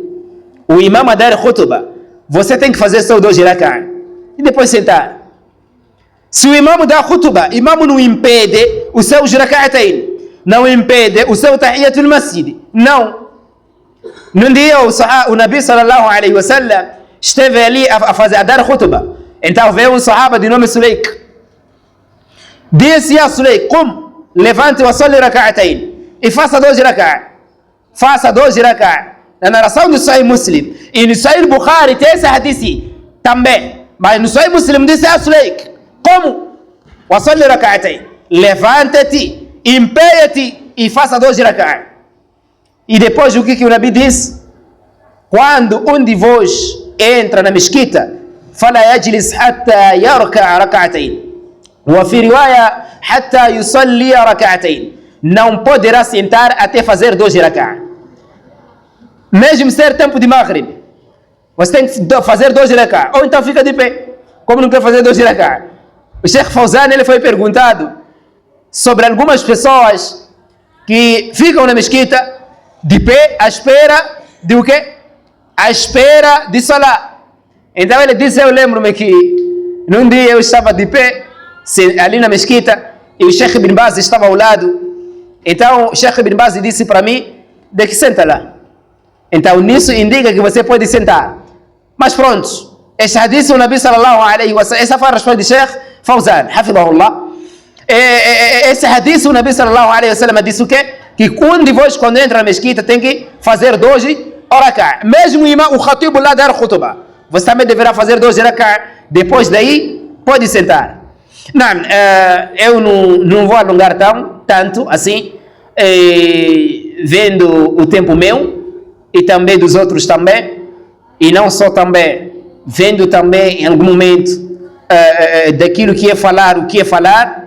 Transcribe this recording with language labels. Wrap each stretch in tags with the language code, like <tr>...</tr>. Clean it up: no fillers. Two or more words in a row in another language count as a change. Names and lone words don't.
<pt>O imam a dar khutbah, você tem que fazer só 2 rak'ah e depois sentar. Se o imam dá khutbah, o imam não impede os seus rak'atayn, não impede o seu</pt> <ar>تحية المسجد.</ar> <pt>Não dia o Nabi</pt> <ar>صلى الله عليه وسلم</ar> <pt>esteve ali a dar khutbah. Então veio um sahaba de nome Sulaik, disse a Sulaik: qum, levante</pt> <ar>وصل ركعتين,</ar> <pt>e faça 2 rak'ah. Faça 2 rak'ah. Na narração do Sahih Muslim e no Sahih Bukhari tem esse hadith também, mas no Sahih Muslim disse a Sulaik:</pt> <ar>قم وصل ركعتين,</ar> <pt>levante-te, empenhe-te e faça 2 rak'ah. E depois o que o Nabi diz? Quando um de vós entra na mesquita, fala</pt> <ar>يجلس حتى يركع ركعتين وفي رواية حتى يصلي ركعتين,</ar> <pt>não poderá sentar até fazer 2 rak'ah. Mesmo ser tempo de Maghrib, você tem que fazer 2 rak'ah, ou então fica de pé. Como não quer fazer 2 rak'ah? O Sheikh Fawzan, ele foi perguntado sobre algumas pessoas que ficam na mesquita de pé à espera de o quê? À espera de salah. Então ele disse, eu lembro-me que num dia eu estava de pé ali na mesquita e o Sheikh Ibn Baz estava ao lado. Então o Sheikh Ibn Baz disse para mim, de que senta lá. Então nisso indica que você pode sentar. Mas pronto, este hadith o Nabi</pt> <ar>صلى الله عليه وسلم,</ar> <pt>essa foi a resposta do Sheikh Fawzan, hafidahullah. Esse hadith o Nabi</pt> <ar>صلى الله عليه وسلم</ar> <pt>disse o quê? Que um de vós quando entra na mesquita tem que fazer 2 rak'ah. Mesmo o khatib lá dar khutbah, você também deverá fazer 2 rak'ah. Depois daí pode sentar. Não, eu não vou alongar tanto assim, vendo o tempo meu e também dos outros também, e não só também, vendo também em algum momento daquilo que é falar, o que é falar.</pt>